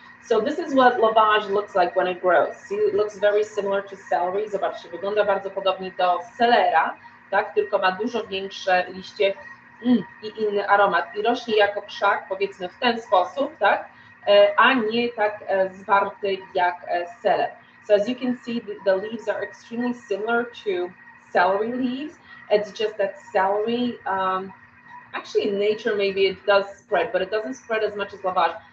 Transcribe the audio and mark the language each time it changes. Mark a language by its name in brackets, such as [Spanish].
[English] So this is what lavage looks like when it grows. See, it looks very similar to celery. [Polish] Zobaczcie, wygląda bardzo podobnie do selera, tak, tylko ma dużo większe liście i inny aromat. I rośnie jako krzak, powiedzmy w ten sposób, tak, a nie tak zwarty jak seler. [English] So as you can see, the leaves are extremely similar to celery leaves. It's just that celery, actually in nature maybe it does spread, but it doesn't spread as much as lavage.